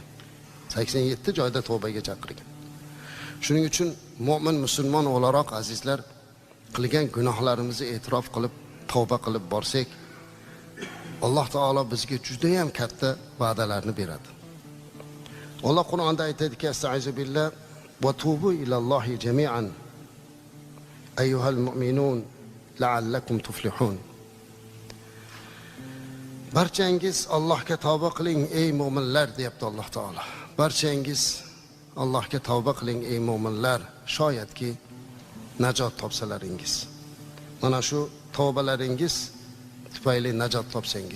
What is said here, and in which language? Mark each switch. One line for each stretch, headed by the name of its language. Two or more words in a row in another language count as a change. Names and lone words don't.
Uzbek: 87 joyda tavbaga chaqirgan. Shuning uchun mu'min musulmon o'laroq azizlar, qilgan gunohlarimizni e'tirof qilib, tavba qilib borsak, Alloh taolo bizga juda ham katta va'dalarni beradi. Alloh Qur'onda aytadiki,
Arabic: أستعيذ بالله وتوبوا إلى الله جميعا أيها المؤمنون لعلكم تفلحون.
Uzbek: Barchangiz Allohga tavba qiling ey mu'minlar deyapti Alloh taolo. Barchangiz Allohga tavba qiling ey mu'minlar, shoyatki najot topsalaringiz. Mana shu tavbalaringiz tufayli najot topsangiz.